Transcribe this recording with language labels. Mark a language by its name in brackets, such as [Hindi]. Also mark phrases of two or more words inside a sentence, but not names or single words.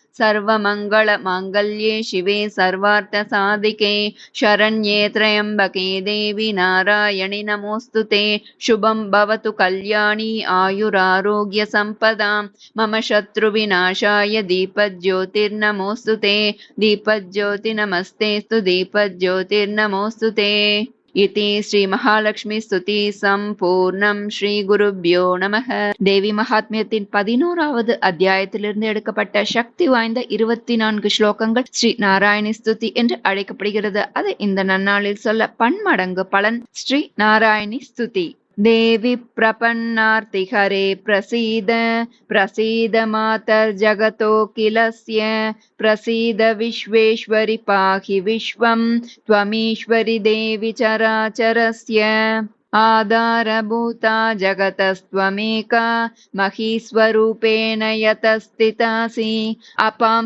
[Sanskrit] सर्वमङ्गलमाङ्गल्ये शिवे सर्वार्थसाधिके शरण्ये त्र्यम्बके देवी नारायणि नमोऽस्तुते। शुभं भवतु कल्याणी आयुरारोग्यसम्पदां मम शत्रुविनाशाय दीपज्योतिर्नमोऽस्तुते। दीपज्योति नमस्तेस्तु दीपज्योतिर्नमोऽस्तुते। इति श्री महालक्ष्मी स्तुति சம்பூர்ணம். श्री गुरुभ्यो नमः. [Tamil] தேவி மகாத்மியத்தின் 11வது அத்தியாயத்திலிருந்து எடுக்கப்பட்ட சக்தி வாய்ந்த 24 ஸ்லோகங்கள் ஸ்ரீ நாராயணி ஸ்துதி என்று அழைக்கப்படுகிறது. அது இந்த நன்னாளில் சொல்ல பன்மடங்கு பலன். ஸ்ரீ நாராயணி ஸ்துதி. [Sanskrit] देवी प्रपन्नार्तिहरे प्रसीद प्रसीद मातर्जगतोऽखिलस्य प्रसीद विश्वेश्वरि पाहि विश्वं त्वमीश्वरि देवि चराचरस्य आधारभूता जगतस्त्वमेका महीस्वरूपेण यतस्थितासि अपां